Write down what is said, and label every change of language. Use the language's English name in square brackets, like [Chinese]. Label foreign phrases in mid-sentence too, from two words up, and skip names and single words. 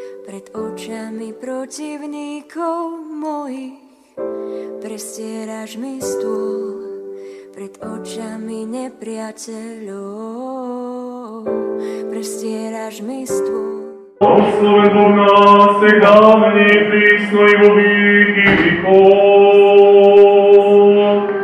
[Slovak] pred očami protivníkov mojich. Prestieraš mi stôl pred očami nepriateľov. Prestieraš mi stôl. [Church Slavic] Благословен Бог нас, всегда, ныне и присно, и во веки веков.